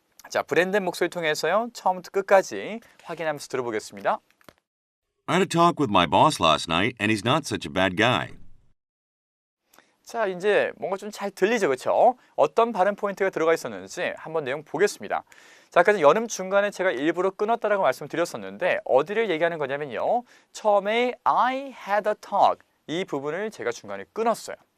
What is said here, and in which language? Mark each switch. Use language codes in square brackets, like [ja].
[ko] 자, 브랜든 목소리 통해서요 처음부터 끝까지 확인하면서 들어보겠습니다. [en] I had a talk with my boss last night, and he's not such a bad guy. [ko] 자, 이제 뭔가 좀 잘 들리죠, 그렇죠? 어떤 발음 포인트가 들어가 있었는지 한번 내용 보겠습니다. 자, 아까 연음 중간에 제가 일부러 끊었다라고 말씀드렸었는데 어디를 얘기하는 거냐면요, 처음에 [en] I had a talk [ko] 이 부분을 제가 중간에 끊었어요.